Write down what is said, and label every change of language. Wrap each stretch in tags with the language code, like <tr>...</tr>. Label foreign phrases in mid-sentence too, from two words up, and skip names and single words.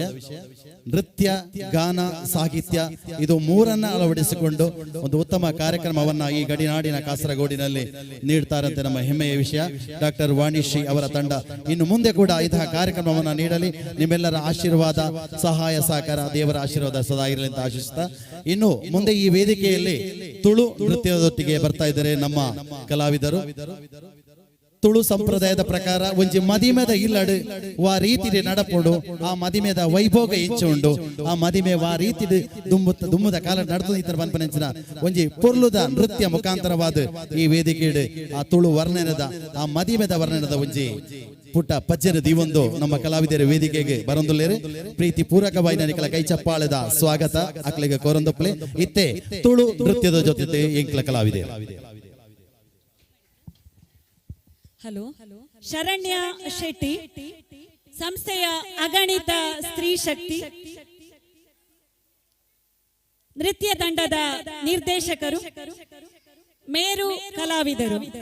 <kn>ನೃತ್ಯ, ಗಾನ, ಸಾಹಿತ್ಯ ಇದು ಮೂರನ್ನ ಅಳವಡಿಸಿಕೊಂಡು ಒಂದು ಉತ್ತಮ ಕಾರ್ಯಕ್ರಮವನ್ನ ಈ ಗಡಿನಾಡಿನ ಕಾಸರಗೋಡಿನಲ್ಲಿ ನೀಡ್ತಾರಂತೆ ನಮ್ಮ ಹೆಮ್ಮೆಯ ವಿಷಯ. ಡಾಕ್ಟರ್ ವಾಣಿಶ್ರೀ ಅವರ ತಂಡ ಇನ್ನು ಮುಂದೆ ಕೂಡ ಇಂತಹ ಕಾರ್ಯಕ್ರಮವನ್ನು ನೀಡಲಿ. ನಿಮ್ಮೆಲ್ಲರ ಆಶೀರ್ವಾದ, ಸಹಾಯ ಸಹಕಾರ, ದೇವರ ಆಶೀರ್ವಾದ ಸದಾ ಇರಲಿ ಅಂತ ಆಶಿಸ್ತಾ, ಇನ್ನು ಮುಂದೆ ಈ ವೇದಿಕೆಯಲ್ಲಿ ತುಳು ನೃತ್ಯದೊಟ್ಟಿಗೆ ಬರ್ತಾ ಇದ್ದಾರೆ ನಮ್ಮ ಕಲಾವಿದರು.</kn> <tcy>ತುಳು ಸಂಪ್ರದಾಯದ ಪ್ರಕಾರ ಒಂಜಿ ಮದಿಮೆದ ಇಲ್ಲಡು ವಾ ರೀತಿ ನಡಪೋಡು, ಆ ಮದಿಮೆದ ವೈಭೋಗ ಹೆಚ್ಚುಂಡು, ಆ ಮದಿಮೆ ವಾ ರೀತಿ ದುಮ್ಮದ ಕಾಲ ನಡೆದು ಈ ತರ ಪನ್ಪನೆಂಚಿನ ಒಂಜಿ ಪೊರ್ಲುದ ನೃತ್ಯ ಮುಖಾಂತರವಾದ ಈ ವೇದಿಕೆ ಆ ತುಳು ವರ್ಣನದ ಆ ಮದಿಮೆದ ವರ್ಣನದ ಒಂಜಿ ಪುಟ್ಟ ಪಜ್ಜನ ದೀವೊಂದು ನಮ್ಮ ಕಲಾವಿದರ ವೇದಿಕೆಗೆ ಬರೊಂದುಲ್ಲೇರು. ಪ್ರೀತಿ ಪೂರಕವಾಗಿ ನನಕಲ ಕೈ ಚಪ್ಪಾಳದ ಸ್ವಾಗತ ಅಕ್ಲಿಗೆ ಕೋರೊಂದೊಪ್ಲೆ. ಇತ್ತೆ ತುಳು ನೃತ್ಯದ ಜೊತೆ ಎಂಕ್ಲ ಕಲಾವಿದೆ. ಹಲೋ, ಶರಣ್ಯ ಶೆಟ್ಟಿ,</tcy> <kn>ಸಂಸ್ಥೆಯ ಅಗಣಿತ ಸ್ತ್ರೀ ಶಕ್ತಿ ನೃತ್ಯ ತಂಡದ ನಿರ್ದೇಶಕರು, ಮೇರು ಕಲಾವಿದರು.</kn>